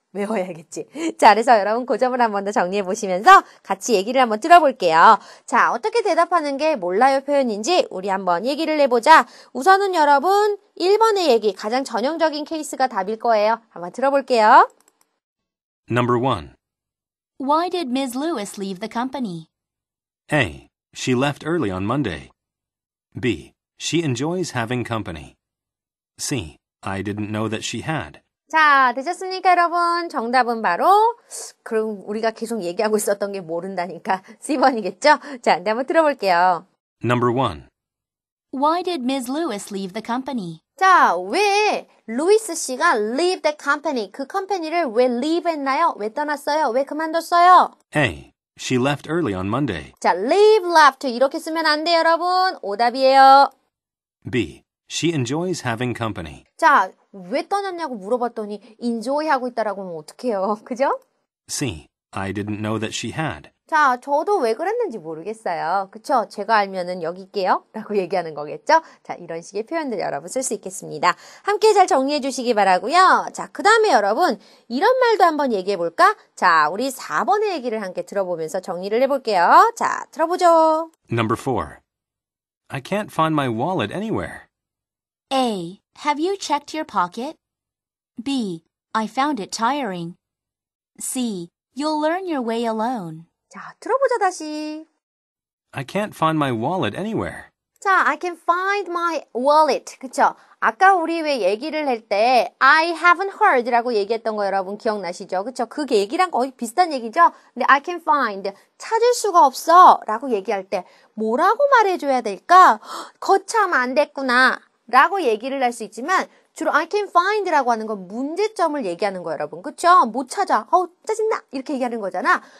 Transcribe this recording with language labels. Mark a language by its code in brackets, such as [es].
[ko] 외워야겠지. 자, 그래서 여러분 그 점을 한 번 더 정리해 보시면서 같이 얘기를 한번 들어볼게요. 자, 어떻게 대답하는 게 몰라요 표현인지 우리 한번 얘기를 해보자. 우선은 여러분 1번의 얘기, 가장 전형적인 케이스가 답일 거예요. 한번 들어볼게요. [en] Number 1. Why did Ms. Lewis leave the company? A. She left early on Monday. B. She enjoys having company. C. I didn't know that she had. [ko] 자, 되셨습니까, 여러분? 정답은 바로 그럼 우리가 계속 얘기하고 있었던 게 모른다니까 C번이겠죠? 자, 근데 한번 들어볼게요. [en] Number 1. Why did Ms. Lewis leave the company? [ko] 자, 왜 루이스 씨가 [en] leave the company, [ko] 그 컴퍼니를 왜 leave 했나요? 왜 떠났어요? 왜 그만뒀어요? [en] A. She left early on Monday. [ko] 자, leave left 이렇게 쓰면 안 돼요, 여러분. 오답이에요. [en] B. She enjoys having company. [ko] 자, 왜 떠났냐고 물어봤더니 enjoy 하고 있다라고 하면 어떡해요? 그죠? [en] C. I didn't know that she had. [ko] 자, 저도 왜 그랬는지 모르겠어요. 그쵸? 제가 알면은 여기 있게요? 라고 얘기하는 거겠죠? 자, 이런 식의 표현들 여러분 쓸 수 있겠습니다. 함께 잘 정리해 주시기 바라고요. 자, 그 다음에 여러분 이런 말도 한번 얘기해 볼까? 자, 우리 4번의 얘기를 함께 들어보면서 정리를 해볼게요. 자, 들어보죠. [en] Number 4. I can't find my wallet anywhere. A. Have you checked your pocket? B. I found it tiring. C. You'll learn your way alone. [ko] 자, 들어보자 다시. [en] I can't find my wallet anywhere. 자, I can find my wallet. 그쵸? [ko] 아까 우리 왜 얘기를 할 때 [en] I haven't heard [ko] 라고 얘기했던 거 여러분 기억나시죠? 그쵸? 그 얘기랑 거의 비슷한 얘기죠? 근데 [en] I can find, [ko] 찾을 수가 없어 라고 얘기할 때 뭐라고 말해줘야 될까? 거참 안 됐구나 라고 얘기를 할 수 있지만 주로 [en] I can find [ko] 라고 하는 건 문제점을 얘기하는 거예요, 여러분. 그쵸? 못 찾아. 짜증나. 이렇게 얘기하는 거잖아.